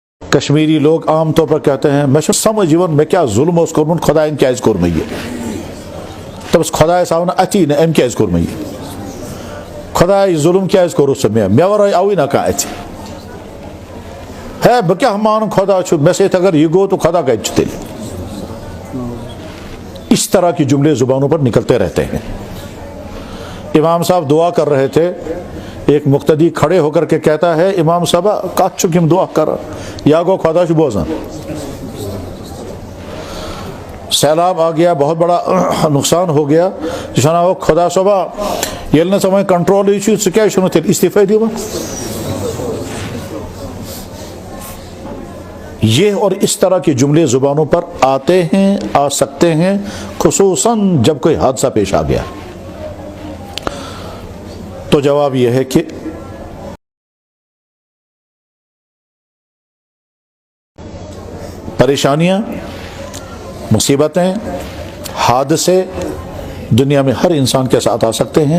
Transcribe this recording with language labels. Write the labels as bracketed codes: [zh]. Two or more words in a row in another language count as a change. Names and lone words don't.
[ur] کشمیری لوگ عام طور پر کہتے ہیں [ks] میں سمجھون میں کیا ظلم اوس کورمت خدایَن کیازِ کوٚر مےٚ یہِ دَپَس خۄدایَس آو نہٕ اَتھی نہٕ أمۍ کیازِ کوٚر مےٚ یہِ خۄداے ظلم کیازِ کوٚرُتھ ژٕ مےٚ وَرٲے آوٕے نہ کانٛہہ اَتھِ ہے بہٕ کیٛاہ مانہٕ خۄدا چھُ مےٚ سۭتۍ اگر یہِ گوٚو تو خۄدا کَتہِ چھُ تیٚلہِ [ur] اس طرح کی جملے زبانوں پر نکلتے رہتے ہیں. امام صاحب دعا کر رہے تھے, ایک مقتدی کھڑے ہو کر کے کہتا ہے امام صاحب [ks] کت چھُ کِم دعا کر یا گو خدا چھُ بوزان. [ur] سیلاب آ گیا, بہت بڑا نقصان ہو گیا, جناب وہ خدا [ks] صبح ییٚلہِ نہٕ ژٕ وۄنۍ کنٹرولٕے چھُ ژٕ کیٛازِ چھُنہٕ تیٚلہِ استعفے دِوان. [ur] یہ اور اس طرح کے جملے زبانوں پر آتے ہیں, آ سکتے ہیں, خصوصاً جب کوئی حادثہ پیش آ گیا. تو جواب یہ ہے کہ پریشانیاں, مصیبتیں, حادثے دنیا میں ہر انسان کے ساتھ آ سکتے ہیں.